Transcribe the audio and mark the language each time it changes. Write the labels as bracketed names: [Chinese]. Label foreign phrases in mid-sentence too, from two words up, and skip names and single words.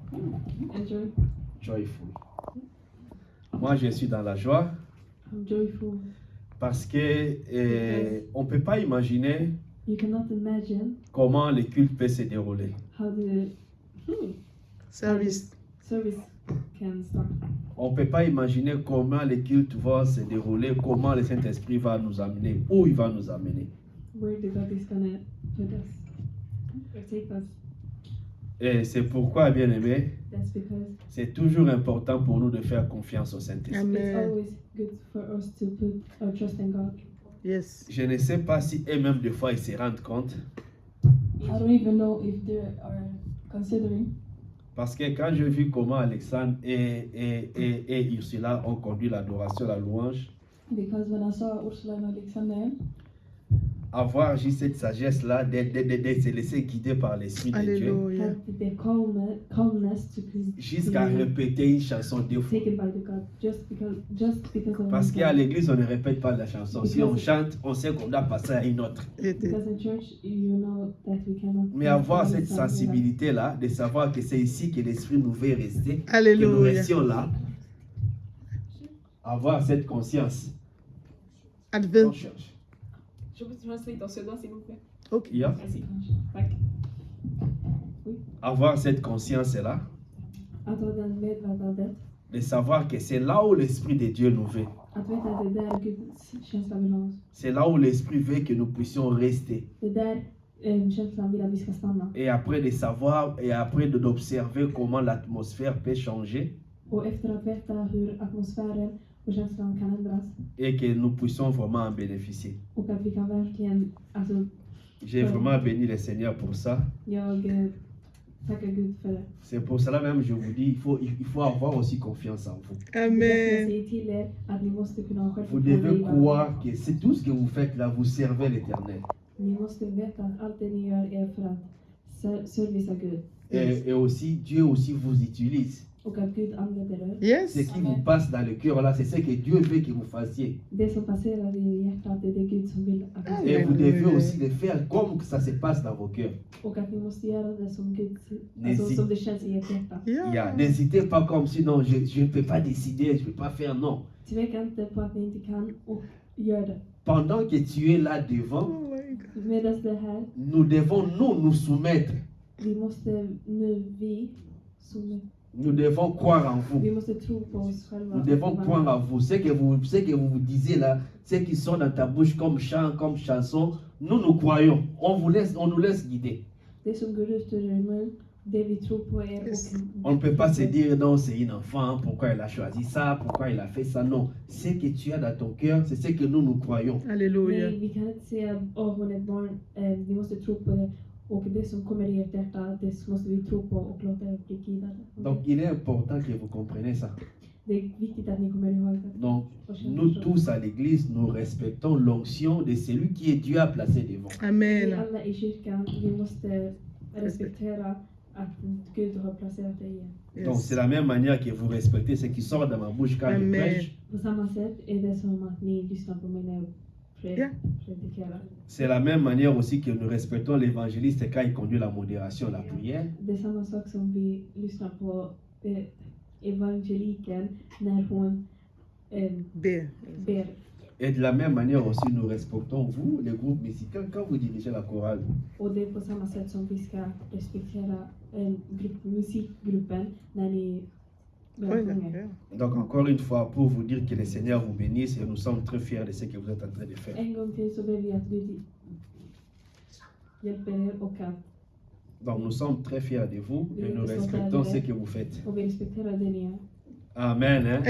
[English] Enjoy. Joyful. [French] Moi, je suis dans la joie [English] I'm joyful. [French] parce que on ne peut pas imaginer [English] You cannot imagine [French] comment le culte peut se dérouler. [English] how the Service. service can start. [French] On ne peut pas imaginer comment le culte va se dérouler, comment le Saint-Esprit va nous amener, où il va nous amener. [English] Where the God is gonna put us or take us. [French] Et c'est pourquoi, bien aimé, [English] That's because [French] c'est toujours important pour nous de faire confiance au Saint-Esprit. [English] it's Amen. always good for us to put our trust in God. Yes. [French] Je ne sais pas si eux-mêmes, des fois, ils se rendent compte. [English] I don't even know if they are considering. [French] Parce que quand j'ai vu comment Alexandre et Ursula ont conduit l'adoration, la louange, [English] Because when I saw Ursula and Alexander, [French] avoir juste cette sagesse-là, de se laisser guider par l'Esprit de Dieu, Alléluia. [English] had the calmness to [French] jusqu'à [English] be [French] répéter une chanson deux fois. [English] taken by the God just because of [French] Parce qu'à [English] God. [French] l'église, on ne répète pas la chanson. Si on chante, on sait qu'on doit passer à une autre. [English] Because in church, you know that we cannot. [French] Mais avoir cette [English] sing without- [French] sensibilité-là, de savoir que c'est ici que l'Esprit nous veut rester, que nous Alléluia. restions là, avoir cette conscience. On [English] Advent. [French] cherche. Je peux translate en suédois, s'il vous plaît. Ok. [English] Yeah. [French] Merci. Tack. Avoir cette conscience-là, [Swedish] Att ha den medvetandet. [French] de savoir que c'est là où l'Esprit de Dieu nous veut. [Swedish] Att veta att det är där Guds känsla vill ha oss. [French] C'est là où l'Esprit veut que nous puissions rester. [Swedish] Det är där känslan vill att vi ska stanna. [French] Et après de savoir, et après d'observer comment l'atmosphère peut changer, [Swedish] Och efter att veta hur atmosfären och känslan kan ändras. [French] et que nous puissions vraiment en bénéficier. [Swedish] Och att vi kan verkligen, alltså, [French] J'ai vraiment béni le Seigneur pour ça. [Swedish] jag tackar Gud för det. [French] C'est pour cela même je vous dis, il faut avoir aussi confiance en vous. [Swedish] Det är därför jag Amen. säger till er att ni måste kunna ha [French] Vous devez [Swedish] självförtroende. [French] croire que c'est tout ce que vous faites là, vous servez l'Éternel. [Swedish] Ni måste veta att allt det ni gör är för att servicea Gud. [French] Et aussi, Dieu aussi vous utilise. [Swedish] Och att Gud använder er. [English] Yes. [French] Ce qui vous passe dans le cœur là, c'est ce que Dieu veut que vous fassiez. [Swedish] Det som passerar i hjärtat, det är det Gud som vill att ni [French] Et [Swedish] ska [French] vous [Swedish] göra. [French] devez aussi le faire comme que ça se passe dans vos cœurs. [Swedish] Och att ni måste göra det som Gud, Ni- alltså som det känns i ert hjärta. [English] Yeah. [French] N'hésitez pas comme si non, je ne peux pas décider, je ne peux pas faire, non. [Swedish] Tveka inte på att ni inte kan och gör det. [French] Pendant que tu es là devant, [English] Oh my God. [Swedish] Medan det här, [French] nous devons nous soumettre. [Swedish] vi måste nu, [French] Nous devons croire en vous. [Swedish] vi måste tro på oss själva. [French] Nous devons croire en vous. Ce que vous disiez là, ce qui sort dans ta bouche comme chant, comme chanson, nous croyons. On nous laisse guider. [Swedish] Det som går ut ur er mun, det vi tror på er. [English] Yes. [French] On ne peut pas se dire non, c'est une enfant, pourquoi elle a choisi ça, pourquoi il a fait ça. Non, ce que tu as dans ton cœur, c'est ce que nous croyons. Alléluia. [Swedish] Nej, vi kan inte säga att hon är ett barn. Vi måste tro på det. Och det som kommer i ert hjärta, det måste vi tro på och låta er bli guidade. [French] Donc il est important que vous compreniez ça. [Swedish] Det är viktigt att ni kommer ihåg det. [French] Donc nous tous à l'église, nous respectons l'onction de celui qui est Dieu a placé devant. [Swedish] Vi Amen. alla i kyrkan, vi måste respektera att Gud har placerat dig i. [French] Donc [English] Yes. [French] c'est la même manière que vous respectez ce qui sort de ma bouche quand je Amen. prêche. [Swedish] På samma sätt är det som att ni lyssnar på mig när jag Ja. predikerar. [French] C'est la même manière aussi que nous respectons l'évangéliste quand il conduit la modération, la prière. [Swedish] Det är samma sak som vi lyssnar på evangeliken när hon Be. ber. [French] Et de la même manière aussi, nous respectons vous, les groupes musicaux, quand vous dirigez la chorale. [Swedish] Och det är på samma sätt som vi ska respektera musikgruppen när ni börjar [French] Oui, [Swedish] sjunga. [French] d'accord. Donc encore une fois, pour vous dire que le Seigneur vous bénisse et nous sommes très fiers de ce que vous êtes en train de faire. [Swedish] En gång till så ber vi att Gud hjälper er och att [French] Donc nous sommes très fiers de vous et nous respectons ce que vous faites. [Swedish] och vi respekterar det ni gör. [French] Amen. Hein?